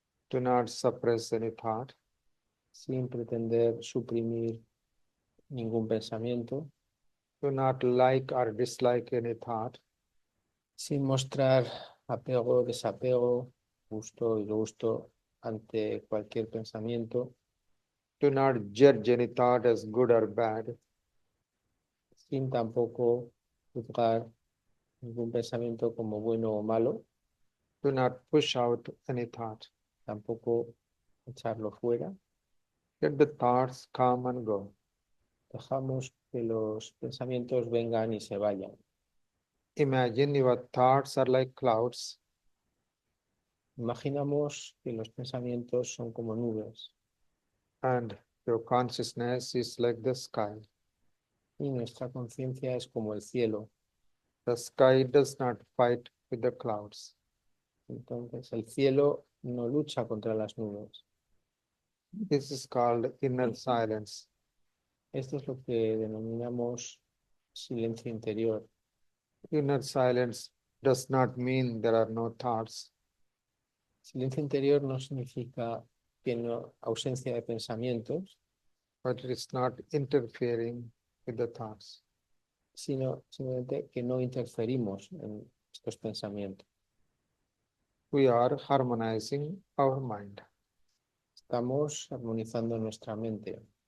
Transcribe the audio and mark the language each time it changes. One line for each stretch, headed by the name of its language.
English: Do not suppress any thought.
Spanish: sin pretender suprimir ningún pensamiento,
English: Do not like or dislike any thought.
Spanish: sin mostrar apego, desapego, gusto y gusto ante cualquier pensamiento,
English: Do not judge any thought as good or bad.
Spanish: sin tampoco juzgar ningún pensamiento como bueno o malo,
English: Do not push out any thought.
Spanish: tampoco echarlo fuera.
English: Let the thoughts come and go.
Spanish: Dejamos que los pensamientos vengan y se vayan.
English: Imagine your thoughts are like clouds.
Spanish: Imaginamos que los pensamientos son como nubes
English: And your consciousness is like the sky.
Spanish: y nuestra conciencia es como el cielo.
English: The sky does not fight with the clouds.
Spanish: Entonces el cielo no lucha contra las nubes.
English: This is called inner silence.
Spanish: Esto es lo que denominamos silencio interior.
English: Inner silence does not mean there are no thoughts.
Spanish: Silencio interior no significa que no, ausencia de pensamientos,
English: But it is not interfering with the thoughts.
Spanish: sino simplemente que no interferimos en estos pensamientos.
English: We are harmonizing our mind.
Spanish: Estamos armonizando nuestra mente.